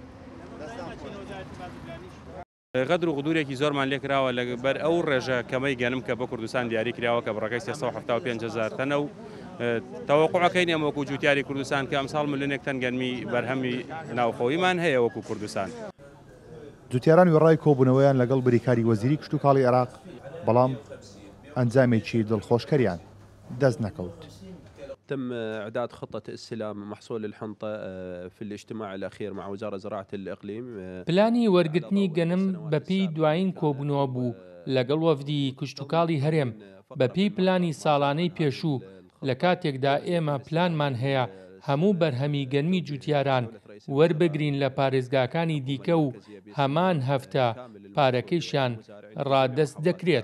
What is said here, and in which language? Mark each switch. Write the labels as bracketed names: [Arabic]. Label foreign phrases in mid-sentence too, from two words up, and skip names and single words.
[Central Kurdish] غەدر و غدورێکی زۆرمان لێکراوە لەبەر ئەو ڕێژە کەمەی گەنم کە بە کوردستان دیاری کراوە کە بڕەکەی 375,000 تەنە و تەوەقوعەکەین ئێمە وەکو جوتیاری کوردستان کە ئەمساڵ ملیۆنێک تەن گەنمی بەرهەمی ناوخۆییمان هەیە وەکو کوردستان. جوتیاران وێڕای کۆبوونەوەیان لەگەڵ بریکاری وەزیری کشتوکاڵی عێراق، بەڵام ئەنجامێکی دڵخۆشکەریان دەست نەکەوت. [Arabic] تم إعداد خطة استلام محصول الحنطة في الاجتماع الأخير مع وزارة زراعة الإقليم. [Central Kurdish] پلانی وەرگرتنی گەنم بەپێی دوایین کۆبوونەوە بوو لەگەڵ وەفدی کشتوکاڵی هەرێم بەپێی پلانی ساڵانەی پێشوو لە کاتێکدا ئێمە پلانمان هەیە هەموو بەرهەمی گەنمی جوتیاران وەربگرین لە پارێزگاکانی دیکە و هەمان هەفتە پارەکەیشیان ڕادەست دەکرێت.